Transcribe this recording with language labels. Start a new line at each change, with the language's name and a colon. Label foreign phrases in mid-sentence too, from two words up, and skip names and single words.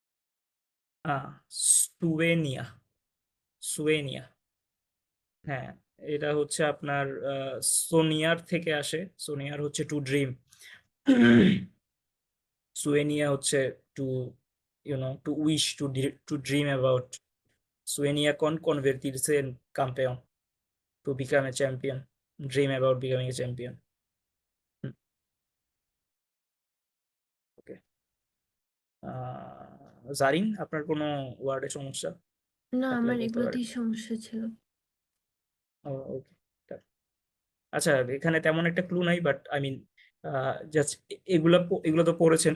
Bangla: সুয়েনিয়া, সুয়েনিয়া, হ্যাঁ, এটা হচ্ছে আপনার সোনিয়ার থেকে আসে। সোনিয়ার হচ্ছে
English: to dream.
Bangla: সুয়েনিয়া হচ্ছে
English: to to wish, to dream about.
Spanish: Sueña con convertirse en campeón,
English: to become a champion, dream about becoming a champion.
Bangla: ওকে। জারিন, আপনার কোনো ওয়ার্ডে সমস্যা না, থাকলে আমার বলতে পারেন। এগুলোতেই সমস্যা ছিল। ওকে। আচ্ছা, এখানে তেমন একটা ক্লু নাই,
English: but I mean just
Bangla: এগুলা এগুলো তো পড়েছেন।